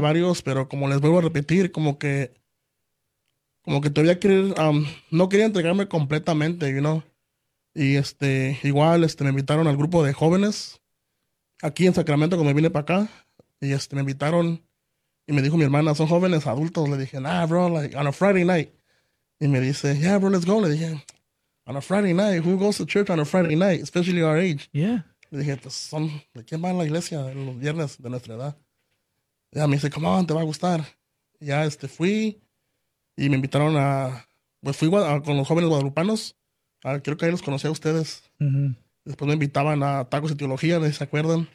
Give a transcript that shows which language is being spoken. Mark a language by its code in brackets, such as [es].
[es] varios, pero como les vuelvo a repetir, como que todavía querer, no quería entregarme completamente, Y igual me invitaron al grupo de jóvenes aquí en Sacramento cuando me vine para acá, y me invitaron. Y me dijo mi hermana, son jóvenes adultos. Le dije, [en] nah, bro, like on a Friday night. [es] Y me dice, [en] yeah, bro, let's go. [es] Le dije, [en] on a Friday night, who goes to church on a Friday night, especially our age? Yeah. [es] Le dije, pues son, ¿de quién va a la iglesia los viernes de nuestra edad? Y ya me dice, [en] come on, [es] te va a gustar. Y ya fui y me invitaron a, pues fui con los jóvenes guadalupanos. Creo que ahí los conocí a ustedes. Después me invitaban a Tacos y Teología, no sé si se acuerdan.